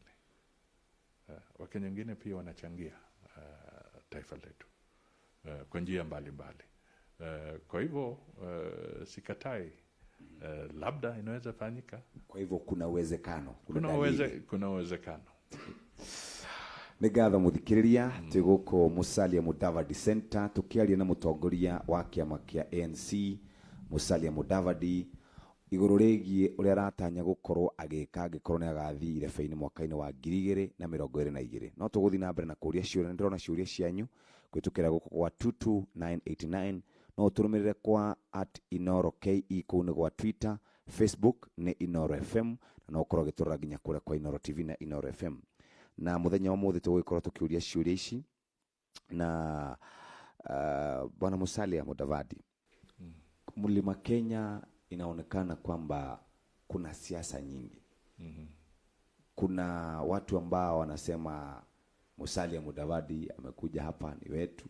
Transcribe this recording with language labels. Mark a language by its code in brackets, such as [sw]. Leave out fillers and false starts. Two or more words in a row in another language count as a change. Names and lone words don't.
[sw] Wakenya wengine pia wanachangia taifa letu kwa njia mbalimbali. Kwa hivyo sikatai, labda inaweza fanyika. Kwa hivyo kuna uwezekano, kuna uwezekano. [ki] Nigatha muthikiriria tiguko Musalia Mudavadi Center tukiaria na mutongoria wa kiama kia ANC Musalia Mudavadi iguru rigie uria ratanya gukorwo agika angikorwo ni agathi irebe-ini mwaka-ini wa 2022. No tuguthi na mbere na kuria ciuria. Ndirona ciuria cianyu kwitukira guko kwa 22989. No turumirire kwa @InoroKE kuu ni gwa Twitter, Facebook ni Inoro FM, na no korwo giturora ginya kuria kwa Inoro TV na Inoro FM. Na muthenya wa muthi tugikorwo tukiuria ciuria ici na bwana Musalia Mudavadi. [sw] Mlima Kenya inaonekana kwamba kuna siasa nyingi. Kuna watu ambao wanasema Musalia Mudavadi amekuja hapa ni wetu.